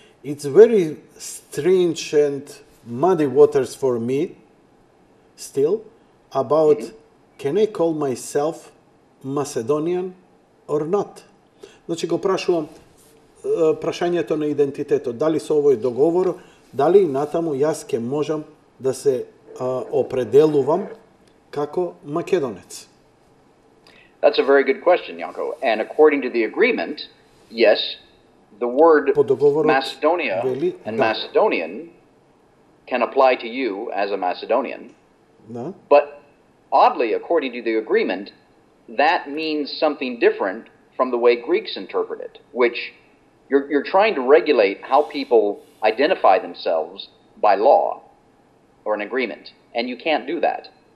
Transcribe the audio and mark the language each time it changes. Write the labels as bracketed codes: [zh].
[en] It's very strange and muddy waters for me still about can I call myself Macedonian or not? [mk] Значи го прашувам прашањето на идентитетот. Дали со овој договор, дали натаму јас ке можам да се определувам како македонец? [en] That's a very good question, Janko. And according to the agreement, yes, the word Macedonia and Macedonian can apply to you as a Macedonian. No. But oddly, according to the agreement, that means something different from the way Greeks interpret it, which you're trying to regulate how people identify themselves by law or an agreement, and you can't do that.